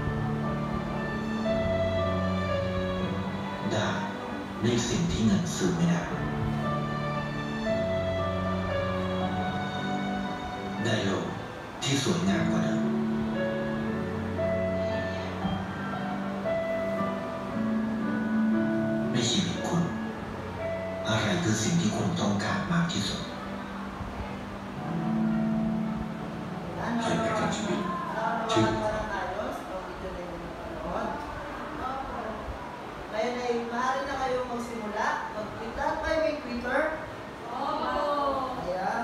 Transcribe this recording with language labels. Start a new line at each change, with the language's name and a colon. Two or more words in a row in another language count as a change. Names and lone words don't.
Thai: ได้ในสิ่งที่เงินซื้อไม่ได้ได้โลกที่สวยงามกว่าเดิมในชีวิตคุณอะไรคือสิ่งที่คุณต้องการมากที่สุด
Filipino: Siyempre, tayo sa video na yung napanood. Ngayon ay maaari na kayong magsimula. Mag-tweet. Lahat kayo may Twitter? Ayan.